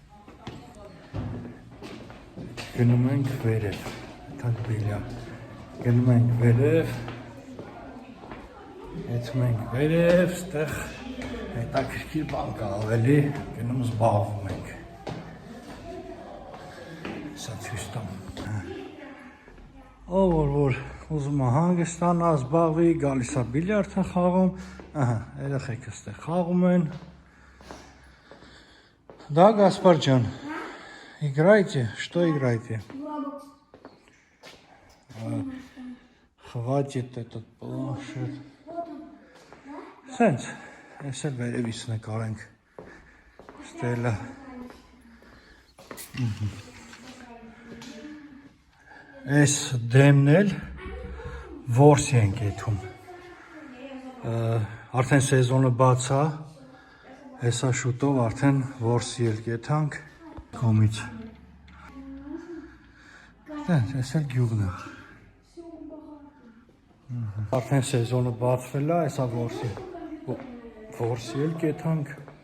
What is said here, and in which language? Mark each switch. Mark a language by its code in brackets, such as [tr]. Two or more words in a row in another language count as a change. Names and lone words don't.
[hy] գնում ենք վերև, թանք բիլյա, գնում ենք վերև, եթում ենք վերև, ստեղ հետաքրքիր բան կա ավելի, գնում զբաղվում ենք, սա ցույց տամ, ով որ ուզում է հանգստանա, զբաղվի, գալիս է բիլիարդ է խաղում, ահա, երեխեքը ստեղ խաղում են, [ru] да, Гаспарджан, играйте, что играете? Хватит этот планшет. [hy] Սենց, ես էլ վերևից նկարենք, ստելը, ես դեմն էլ որսի ենք եթում, արդեն սեզոնը բաց է, հեսա շուտով արդեն որսի էլ կեթանք կոմից, ես էլ գյուղն է, արդեն սեզոնը բացվել է, հեսա որսի էլ կեթանք,